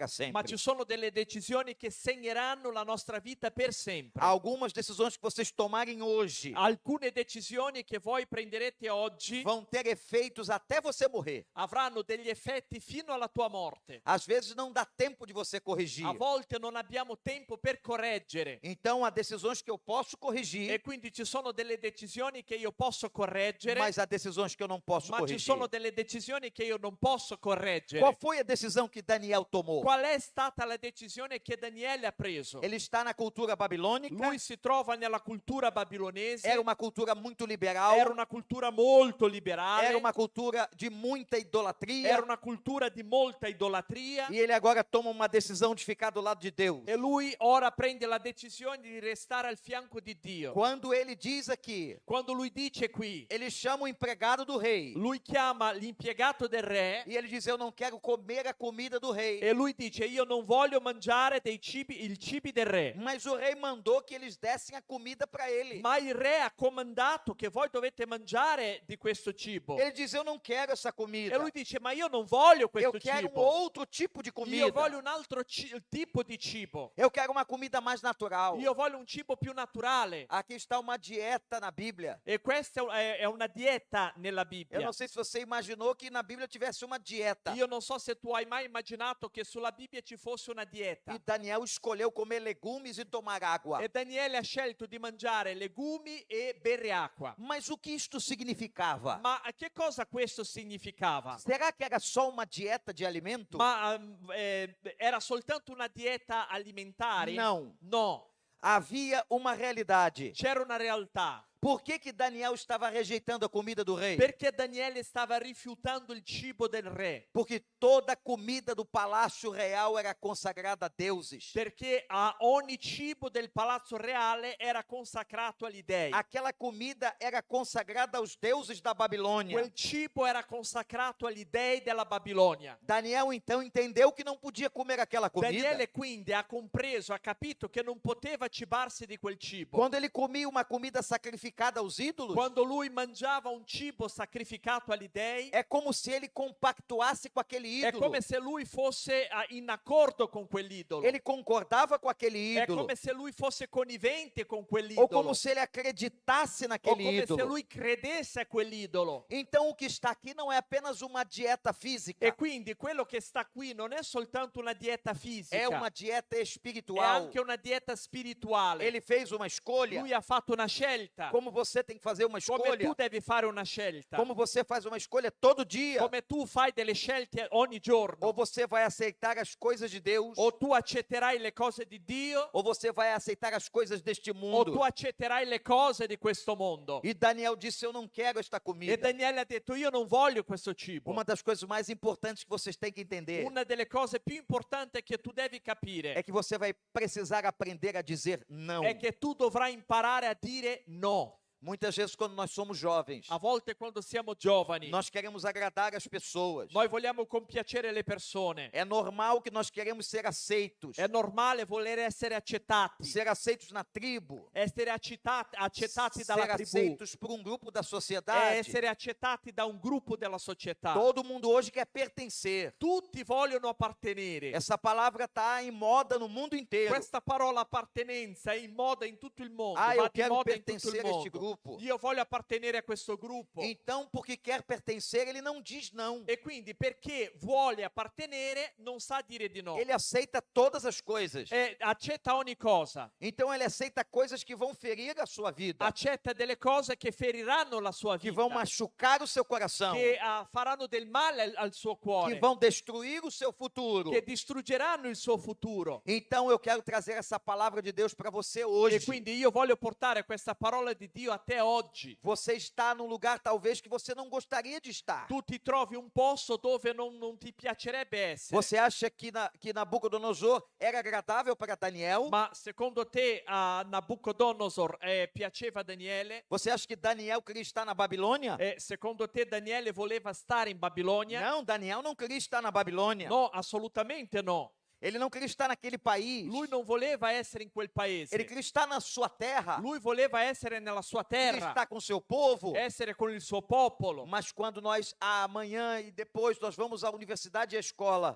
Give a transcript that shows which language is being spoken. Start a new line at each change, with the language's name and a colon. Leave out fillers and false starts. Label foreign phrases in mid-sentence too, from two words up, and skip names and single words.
Italian: Ma sempre. ci sono delle decisioni che segneranno la nostra vita per sempre.
Portuguese: Algumas decisões que vocês tomarem hoje
Italian: Alcune decisioni che voi prenderete oggi
Portuguese: vão ter efeitos até você morrer.
Italian: avranno degli effetti fino alla tua morte.
Portuguese: Às vezes não dá tempo de você corrigir.
Italian: A volte non abbiamo tempo per correggere.
Portuguese: Então há decisões que eu posso corrigir,
Italian: E quindi ci sono delle decisioni che io posso correggere,
Portuguese: mas há decisões que eu não posso
Italian: ma ci
Portuguese: corrigir.
Italian: sono delle decisioni che io non posso correggere.
Portuguese: Qual foi a decisão que Daniel tomou?
Italian: Qual è stata la decisione che Daniele ha preso?
Portuguese: Ele está na cultura babilônica,
Italian: Lui si trova nella cultura babilonese,
Portuguese: era uma cultura muito liberal,
Italian: era una cultura molto liberale,
Portuguese: era uma cultura de muita idolatria,
Italian: era una cultura di molta idolatria,
Portuguese: e ele agora toma uma decisão de ficar do lado de Deus.
Italian: e lui ora prende la decisione di restare al fianco di Dio.
Portuguese: Quando ele diz aqui,
Italian: Quando lui dice qui,
Portuguese: ele chama o empregado do rei,
Italian: lui chiama l'impiegato del re
Portuguese: e ele diz: eu não quero comer a comida do rei.
Italian: e lui dice io non voglio mangiare i cibi del re.
Portuguese: Mas o rei mandou que eles dessem a comida para ele.
Italian: Ma il re ha comandato che voi dovete mangiare di questo cibo.
Portuguese: Ele diz: eu não quero essa comida.
Italian: E lui dice ma io non voglio
Portuguese: Eu
Italian: questo
Portuguese: quero um
Italian: cibo.
Portuguese: outro tipo de
Italian: Io
Portuguese: comida.
Italian: voglio un altro tipo di cibo.
Portuguese: Eu quero uma comida mais natural.
Italian: Io voglio un cibo più naturale.
Portuguese: Aqui está uma dieta na Bíblia.
Italian: E questa è una dieta nella
Portuguese: Eu
Italian: Bibbia.
Portuguese: não sei se você imaginou que na Bíblia tivesse uma dieta.
Italian: Io non so se tu hai mai immaginato che sulla Bibbia ci fosse una dieta.
Portuguese: E Daniel escolheu comer legumes e tomar água.
Italian: E Daniele ha scelto di mangiare legumi e bere acqua.
Portuguese: Mas o que isto significava?
Italian: Ma che cosa questo significava?
Portuguese: Será que era só uma dieta de alimento?
Italian: Ma era soltanto una dieta alimentare?
Portuguese: Não.
Italian: No,
Portuguese: Havia uma realidade.
Italian: c'era una realtà.
Portuguese: Por que Daniel estava rejeitando a comida do rei?
Italian: Perché Daniele stava rifiutando il cibo del re?
Portuguese: Porque toda a comida do palácio real era consagrada a deuses.
Italian: Perché a ogni cibo del palazzo reale era consacrato agli dei.
Portuguese: Aquela comida era consagrada aos deuses da Babilônia.
Italian: Quel cibo era consacrato agli dei della Babilonia.
Portuguese: Daniel então entendeu que não podia comer aquela comida.
Italian: Daniele quindi ha compreso, ha capito che non poteva cibarsi di quel cibo.
Portuguese: Quando ele comia uma comida sacrificada aos ídolos,
Italian: Quando lui mangiava un cibo sacrificato agli dei,
Portuguese: é como se ele compactuasse com aquele
Italian: è
Portuguese: ídolo.
Italian: come se lui fosse in accordo con quell'idolo.
Portuguese: Ele concordava com aquele
Italian: È
Portuguese: ídolo.
Italian: come se lui fosse connivente con
Portuguese: Ou
Italian: quell'idolo.
Portuguese: como se ele acreditasse
Italian: O
Portuguese: naquele
Italian: come se
Portuguese: ídolo.
Italian: lui credesse a quell'idolo.
Portuguese: Então o que está aqui não é apenas uma dieta física,
Italian: E quindi quello che sta qui non è soltanto una dieta fisica,
Portuguese: é uma dieta
Italian: è
Portuguese: espiritual.
Italian: anche una dieta spirituale.
Portuguese: Ele fez uma escolha,
Italian: Lui ha fatto una scelta.
Portuguese: como você tem que fazer uma
Italian: Come
Portuguese: escolha,
Italian: tu devi fare una scelta.
Portuguese: como você faz uma escolha todo dia.
Italian: Come tu fai delle scelte ogni giorno.
Portuguese: Ou você vai aceitar as coisas de Deus,
Italian: O tu accetterai le cose di Dio,
Portuguese: ou você vai aceitar as coisas deste
Italian: o
Portuguese: mundo.
Italian: tu accetterai le cose di questo mondo.
Portuguese: E Daniel disse: eu não quero esta
Italian: E
Portuguese: comida.
Italian: Daniele ha detto io non voglio questo cibo.
Portuguese: Uma das coisas mais importantes que vocês têm que entender
Italian: Una delle cose più importanti che tu devi capire
Portuguese: é que você vai precisar aprender a dizer não.
Italian: è che tu dovrai imparare a dire no.
Portuguese: Muitas vezes, quando nós somos jovens,
Italian: A volte quando siamo giovani,
Portuguese: nós queremos agradar as pessoas.
Italian: noi vogliamo compiacere le persone.
Portuguese: É normal que nós queremos ser aceitos.
Italian: È normale voler essere accettati,
Portuguese: Ser aceitos na tribo.
Italian: essere accettati dalla
Portuguese: Ser
Italian: tribù,
Portuguese: aceitos por um grupo da
Italian: è
Portuguese: sociedade.
Italian: essere accettati da un gruppo della società.
Portuguese: Todo mundo hoje quer pertencer.
Italian: Tutti vogliono appartenere.
Portuguese: Essa palavra está em moda no mundo inteiro.
Italian: Questa parola appartenenza è in moda in tutto il mondo, Ah, va
Portuguese: eu
Italian: di
Portuguese: quero
Italian: moda in tutto il
Portuguese: pertencer a este
Italian: mondo.
Portuguese: grupo.
Italian: Io voglio appartenere a questo gruppo.
Portuguese: Então, porque quer pertencer, ele não diz não.
Italian: E quindi perché vuole appartenere non sa dire di no.
Portuguese: Ele aceita todas as coisas.
Italian: E accetta ogni cosa.
Portuguese: Então, ele aceita coisas que vão ferir a sua vida,
Italian: Accetta delle cose che feriranno la sua
Portuguese: que
Italian: vita,
Portuguese: vão machucar o seu coração,
Italian: che faranno del male al suo
Portuguese: que
Italian: cuore,
Portuguese: vão destruir o seu futuro.
Italian: che distruggeranno il suo futuro.
Portuguese: Então, eu quero trazer essa palavra de Deus para você
Italian: E
Portuguese: hoje.
Italian: quindi io voglio portare questa parola di Dio a te oggi.
Portuguese: Você está num lugar talvez que você não gostaria de estar.
Italian: Tu ti trovi un posto dove non ti piacerebbe essere.
Portuguese: Você acha que Nabucodonosor era agradável para Daniel?
Italian: Ma secondo te a Nabucodonosor piaceva Daniele?
Portuguese: Você acha que Daniel queria estar na Babilônia?
Italian: E secondo te Daniele voleva stare in Babilonia?
Portuguese: Não, Daniel não queria estar na Babilônia.
Italian: No, assolutamente no.
Portuguese: Ele não queria estar naquele país.
Italian: Lui non voleva essere in quel paese.
Portuguese: Ele queria estar na sua terra.
Italian: Lui voleva essere nella sua
Portuguese: Queria
Italian: terra,
Portuguese: estar com o seu povo.
Italian: essere con il suo popolo.
Portuguese: Mas quando nós, amanhã e depois, nós vamos à universidade e à escola,